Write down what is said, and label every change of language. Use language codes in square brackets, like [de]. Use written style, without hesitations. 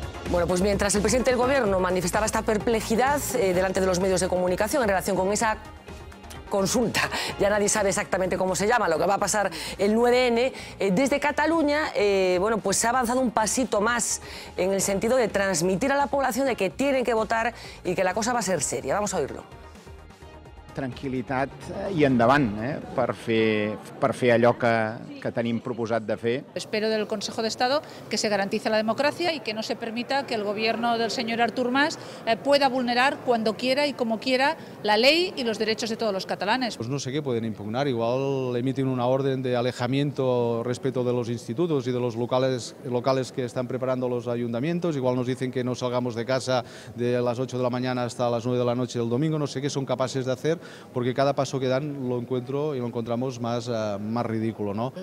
[es] Bueno, pues mientras el presidente del Gobierno manifestaba esta perplejidad delante de los medios de comunicación en relación con esa consulta, ya nadie sabe exactamente cómo se llama, lo que va a pasar el 9N, desde Cataluña, bueno, pues se ha avanzado un pasito más en el sentido de transmitir a la población de que tienen que votar y que la cosa va a ser seria. Vamos a oírlo. [ca] Tranquil·litat i endavant per fer allò que tenim proposat de fer. [es] Espero del Consejo de Estado que se garantice la democracia y que no se permita que el gobierno del señor Artur Mas pueda vulnerar cuando quiera y como quiera la ley y los derechos de todos los catalanes. Pues no sé qué pueden impugnar, igual emiten una orden de alejamiento respecto de los institutos y de los locales que están preparando los ayuntamientos, igual nos dicen que no salgamos de casa de las 8 de la mañana hasta las 9 de la noche del domingo, no sé qué son capaces de hacer, porque cada paso que dan lo encuentro y lo encontramos más ridículo, ¿no?